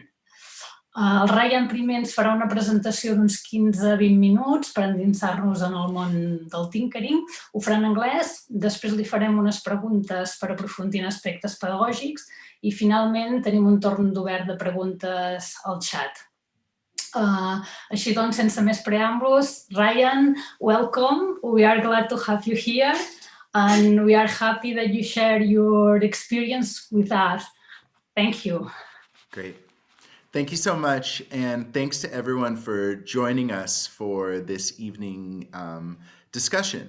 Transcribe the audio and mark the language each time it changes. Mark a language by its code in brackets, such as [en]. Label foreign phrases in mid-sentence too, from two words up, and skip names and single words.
[ca] El Ryan primer ens farà una presentació d'uns 15-20 minuts per endinsar-nos en el món del tinkering. Ho farà en anglès, després li farem unes preguntes per aprofundir en aspectes pedagògics i finalment tenim un torn d'obert de preguntes al xat. Així doncs, sense més preàmbuls, [en] Ryan, welcome. We are glad to have you here and we are happy that you share your experience with us. Thank you. Great. Thank you so much, and thanks to everyone for joining us for this evening discussion.